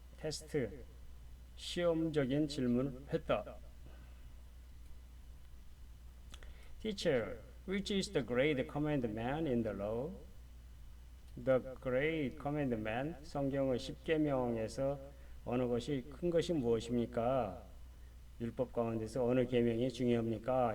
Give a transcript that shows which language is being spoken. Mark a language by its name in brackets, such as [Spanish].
[Korean] 테스트, 시험적인 질문을 했다. [English] Teacher, which is the great commandment in the law? The great commandment, [Korean] 성경의 십계명에서 어느 것이 큰 것이 무엇입니까? 율법 가운데서 어느 계명이 중요합니까?